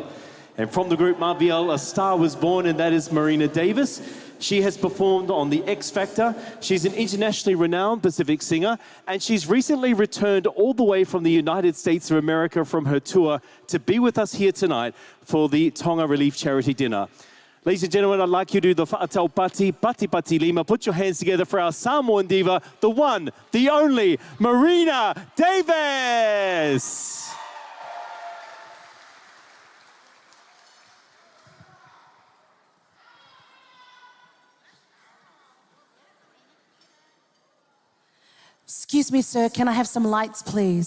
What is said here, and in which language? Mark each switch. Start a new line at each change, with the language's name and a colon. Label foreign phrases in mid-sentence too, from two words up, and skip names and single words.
English: And from the group Marviel, a star was born, and that is Marina Davis. She has performed on The X Factor. She's an internationally renowned Pacific singer, and she's recently returned all the way from the United States of America from her tour to be with us here tonight for the Tonga Relief Charity Dinner. Ladies and gentlemen, I'd like you to do the
Samoan: whaatau pati, pati pati lima.
English: Put your hands together for our Samoan diva, the one, the only, Marina Davis. Excuse me, sir, can I have some lights, please?